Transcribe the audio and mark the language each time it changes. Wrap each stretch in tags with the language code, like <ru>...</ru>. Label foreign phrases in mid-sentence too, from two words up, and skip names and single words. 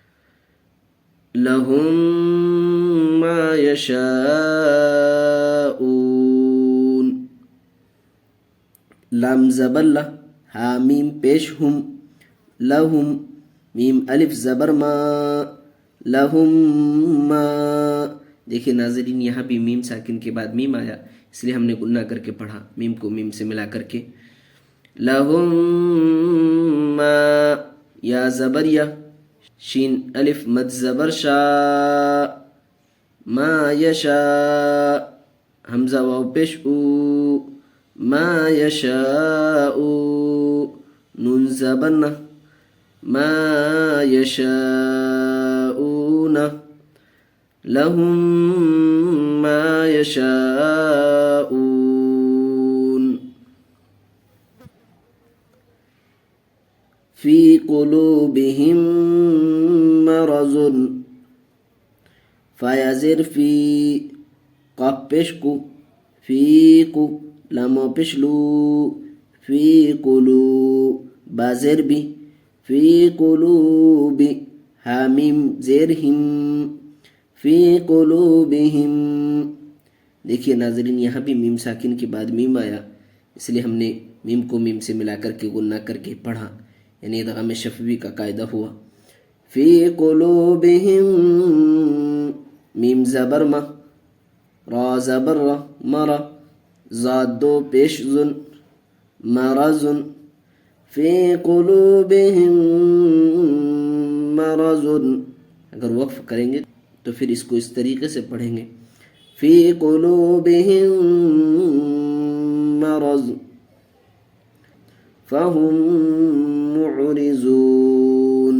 <ar>لہم ما یشاءون،</ar> <ur>لام زبر لا، ہا میم پیش ہم، لہم، میم الف زبر ما،</ur> <ar>لہم ما۔</ar> <ur>دیکھیں ناظرین، یہاں بھی میم ساکن کے بعد میم آیا، اس لیے ہم نے غنہ کر کے پڑھا، میم کو میم سے ملا کر کے۔</ur> <ar>لہم ما،</ar> <ur>یا زبر یا، شین الف مد زبر شا،</ur> <ar>ما یشاء،</ar> <ur>حمزہ واو پیش او،</ur> <ar>ما یشاء،</ar> <ur>نون زبر نا،</ur> <ar>ما یشاءون، لہم ما یشاءون۔ فی قلوبہم مرض،</ar> <ur>فیا زیر فی، قاف پیش کو، فی کو لام و پیش لو فی قلو با زیر بی</ur> <ar>فی قلوب</ar> <ur>حامیم زیر ہم</ur> <ar>فی قلوبہم.</ar> <ur>دیکھیے ناظرین یہاں بھی میم ساکن کے بعد میم آیا، اس لیے ہم نے میم کو میم سے ملا کر کے غنہ کر کے پڑھا، یعنی ادغام شفوی کا قاعدہ ہوا.</ur> <ar>فی قلوبہم</ar> <ur>میم زبر ما را زبر را مرا زاد دو پیش زن مرضن</ur> <ar>فی قلوبہم مرضن.</ar> <ur>اگر وقف کریں گے تو پھر اس کو اس طریقے سے پڑھیں گے</ur> <ar>فی قلوبہم مرض فہم معرضون.</ar>